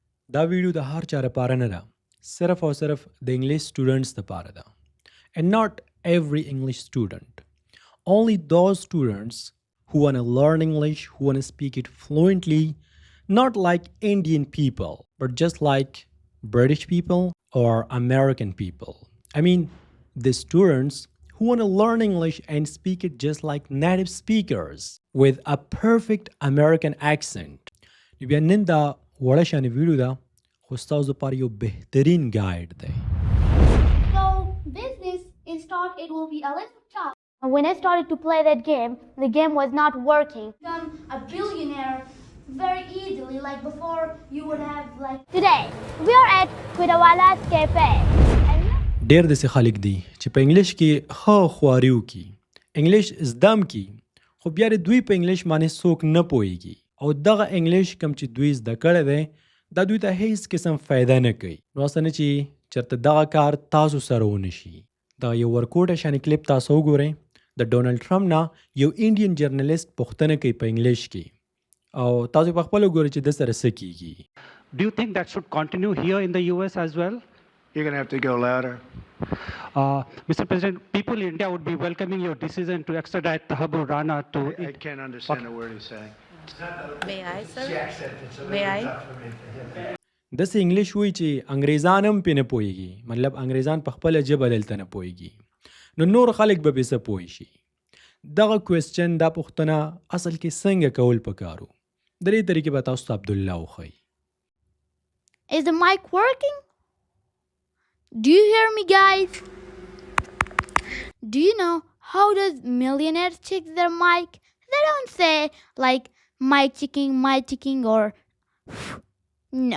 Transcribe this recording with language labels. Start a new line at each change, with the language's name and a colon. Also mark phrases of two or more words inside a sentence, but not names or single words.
Pashto: دا ویډیو د هر چا لپاره نه ده، صرف او صرف د
English: English students
Pashto: لپاره ده.
English: And not every English student. Only those students who want to learn English, who want to speak it fluently, not like Indian people, but just like British people or American people. I mean, the students who want to learn English and speak it just like native speakers with a perfect American accent.
Pashto: بیا نن دا وړه شانې ویډیو ده خو ستاسو لپاره یو بهترین ګایډ دی.
English: So business in start it will be a little tough. When I started to play that game, the game was not working. Become a billionaire very easily, like before you would have like. Today we are at Quidawala's Cafe.
Pashto: ډېر داسې خلک دي چې په انګلیش کې ښه خواري وکړي، انګلیش زده م کړي، خو بیا د دوی په انګلیش باندې څوک نه پوهېږي او دغه انګلیش کوم چې دوی زده کړی دی دا دوی ته هیڅ قسم فایده نه کوي. نو هسه نه چې چېرته دغه کار تاسو سره ونه شي. دغه یو ورکوټه شانې کلیپ تاسو وګورئ. د ډونالډ ټرمپ نه یو
English: Indian journalist
Pashto: پوښتنه کوي په انګلیش کې او تاسو په خپله وګورئ چې د سره څه کیږي.
English: Do you think that should continue here in the US as well? You're going to have to go louder. Mr. President, people in India would be welcoming your decision to extradite Tahabur Rana to... I can't understand a word he's saying. May I, sir? May I?
Pashto: داسې انګلیش وایي چې انګریزان هم پې نه پوهېږي، مطلب انګریزان په خپله ژبه دلته نه پوهېږي، نو نور خلک به پې څه پوه شي. دغه کوېسچن دا پوښتنه اصل کې څنګه کول پکارو، د دې طریقې به تاسو ته عبدالله وښیي.
English: Is the mic working? Do you hear me, guys? Do you know how does millionaires check their mic? They don't say like mic checking or no.